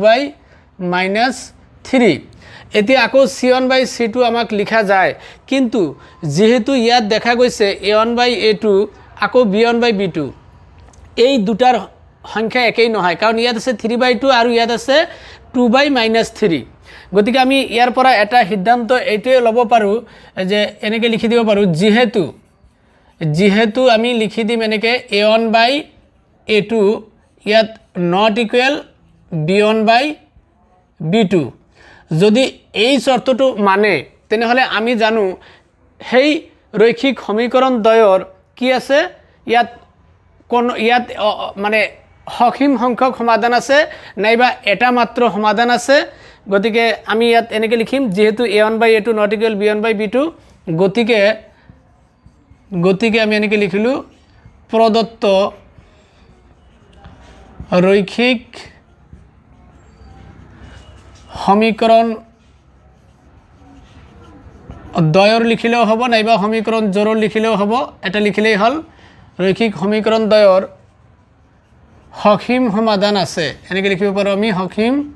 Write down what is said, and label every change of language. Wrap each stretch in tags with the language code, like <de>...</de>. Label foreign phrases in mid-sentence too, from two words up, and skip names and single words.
<as>2/-3 এতিয়া আকৌ c1/c2 আমাক লিখা যায় কিন্তু যেহেতু ইয়াত দেখা গৈছে a1/a2 আকৌ b1/b2 এই দুটাৰ সংখ্যা একই নহয় কাৰণ ইয়াত আছে 3/2 আৰু ইয়াত আছে 2/-3 গতিকে আমি ইয়াৰ পৰা এটা সিদ্ধান্ত এইটোৱে ল'ব পাৰো যে এনেকৈ লিখি দিব পাৰো যেহেতু আমি লিখি দিম এনেকৈ a1/a2 ইয়াত</as> <en>not equal</en> <as>b1/b2 যদি এই শর্তটো মানে তেনেহলে আমি জানো সেই রৈখিক সমীকরণ দ্বয়ৰ কি আছে ইয়াত কোন ইয়াত মানে সসীম সংখ্যক সমাধান আছে নাইবা এটা মাত্ৰ সমাধান আছে গতিকে আমি ইয়াত এনেকৈ লিখিম যেহেতু a1/a2</as> <en>not equal</en> <as>b1/b2 গতিকে আমি এনেকৈ লিখিলো প্ৰদত্ত রৈখিক সমীকরণ দ্বয়ৰ লিখিলেও হ'ব নাইবা সমীকরণ জোৰৰ লিখিলেও হ'ব এটা লিখিলেই হল রৈখিক সমীকরণ দ্বয়ৰ সসীম সমাধান আছে এনেকৈ লিখিব পাৰো আমি সসীম</as>